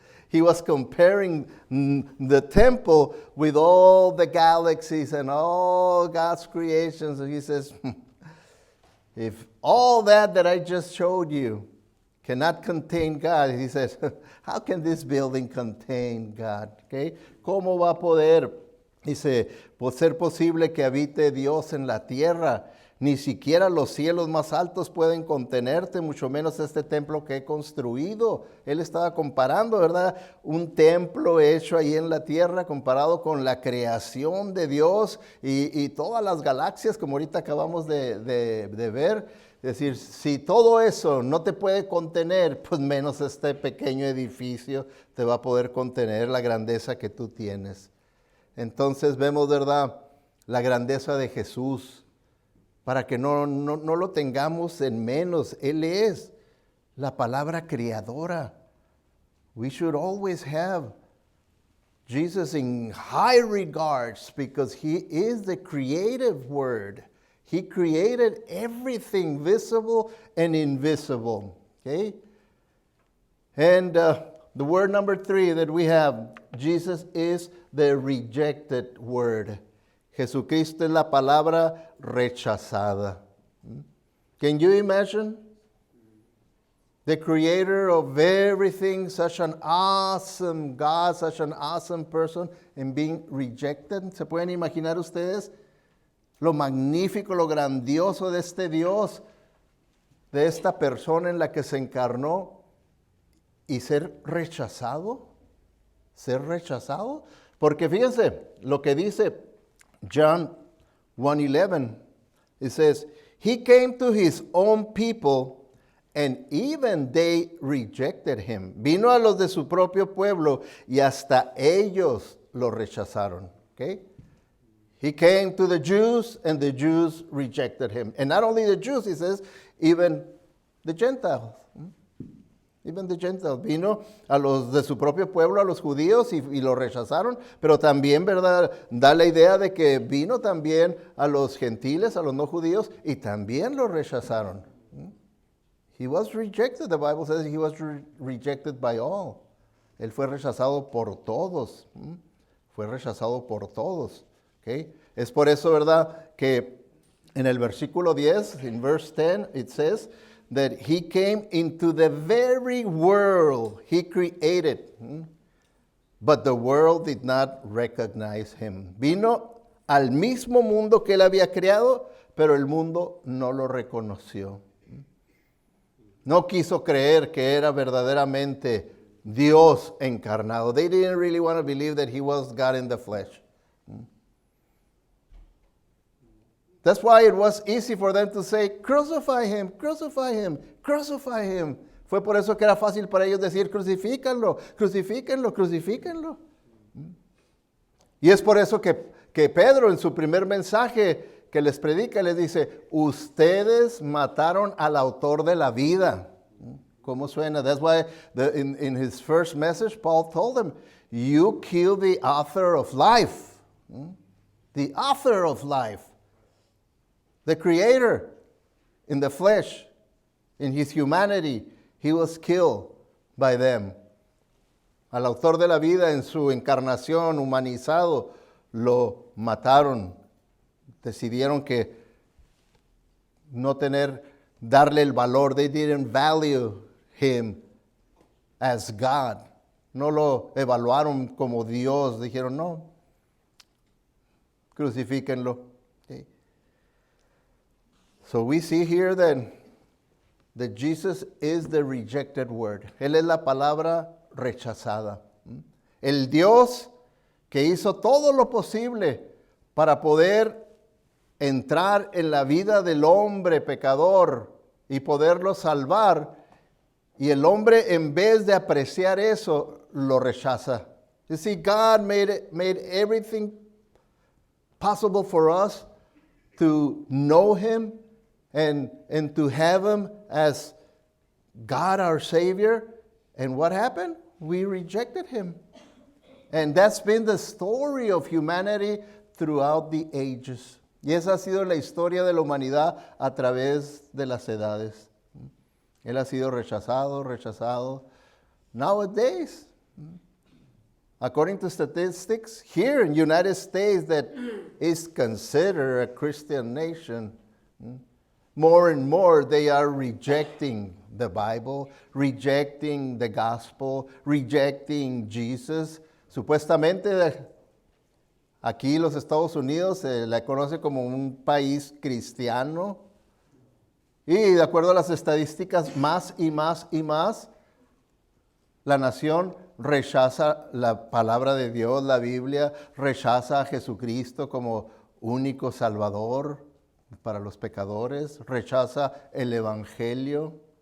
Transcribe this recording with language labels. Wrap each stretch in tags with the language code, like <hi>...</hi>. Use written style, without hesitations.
<en>He was comparing the temple with all the galaxies and all God's creations. And he says, if all that I just showed you cannot contain God, he says, how can this building contain God? Okay?</en> <es>¿Cómo va a poder, dice, ser posible que habite Dios en la tierra? Ni siquiera los cielos más altos pueden contenerte, mucho menos este templo que he construido. Él estaba comparando, ¿verdad? Un templo hecho ahí en la tierra comparado con la creación de Dios y todas las galaxias, como ahorita acabamos de ver. Es decir, si todo eso no te puede contener, pues menos este pequeño edificio te va a poder contener la grandeza que tú tienes. Entonces vemos, ¿verdad? La grandeza de Jesús. Para que no lo tengamos en menos. Él es la palabra creadora.</es> <en>We should always have Jesus in high regards because he is the creative word. He created everything visible and invisible. Okay? And the word number 3 that we have, Jesus is the rejected word.</en> <es>Jesucristo es la palabra rechazada.</es> <en>Can you imagine? The creator of everything, such an awesome God, such an awesome person, and being rejected.</en> <es>¿Se pueden imaginar ustedes lo magnífico, lo grandioso de este Dios, de esta persona en la que se encarnó y ser rechazado? Ser rechazado. Porque fíjense lo que dice</es> <en>John 1:11, it says, he came to his own people and even they rejected him.</en> <es>Vino a los de su propio pueblo y hasta ellos lo rechazaron.</es> <en>Okay? He came to the Jews and the Jews rejected him. And not only the Jews, he says, even the Gentiles. Even the Gentiles.</en> <es>Vino a los de su propio pueblo, a los judíos, y lo rechazaron, pero también, ¿verdad? Da la idea de que vino también a los gentiles, a los no judíos, y también lo rechazaron.</es> <en>He was rejected. The Bible says he was rejected by all.</en> <es>Él fue rechazado por todos. Fue rechazado por todos. Okay? Es por eso, ¿verdad? Que en el versículo 10,</es> <en>in verse 10, it says that he came into the very world he created, but the world did not recognize him.</en> <es>Vino al mismo mundo que él había creado, pero el mundo no lo reconoció. No quiso creer que era verdaderamente Dios encarnado.</es> <en>They didn't really want to believe that he was God in the flesh. That's why it was easy for them to say, crucify him, crucify him, crucify him.</en> <es>Fue por eso que era fácil para ellos decir, crucifícanlo, crucifícanlo, crucifícanlo. Y es por eso que Pedro en su primer mensaje que les predica, les dice, ustedes mataron al autor de la vida. ¿Cómo suena?</es> <en>That's why in his first message, Paul told them, you killed the author of life. The author of life. The creator in the flesh, in his humanity, he was killed by them.</en> <es>Al autor de la vida en su encarnación humanizado, lo mataron decidieron que no darle el valor.</es> <en>They didn't value him as God.</en> <es>No lo evaluaron como Dios. Dijeron, no, crucifíquenlo. Okay.</es> <en>So we see here that Jesus is the rejected word.</en> <es>Él es la palabra rechazada. El Dios que hizo todo lo posible para poder entrar en la vida del hombre pecador y poderlo salvar, y el hombre, en vez de apreciar eso, lo rechaza.</es> <en>You see, God made everything possible for us to know him and to have him as God our Savior. And what happened? We rejected him. And that's been the story of humanity throughout the ages.</en> <es>Y esa ha sido la historia de la humanidad a través de las edades. Él ha sido rechazado.</es> <en>Nowadays, according to statistics, here in the United States that is considered a Christian nation, more and more they are rejecting the Bible, rejecting the gospel, rejecting Jesus.</en> <es>Supuestamente aquí los Estados Unidos se la conoce como un país cristiano. Y de acuerdo a las estadísticas, más y más, la nación rechaza la palabra de Dios, la Biblia, rechaza a Jesucristo como único Salvador para los pecadores, rechaza el Evangelio.</es>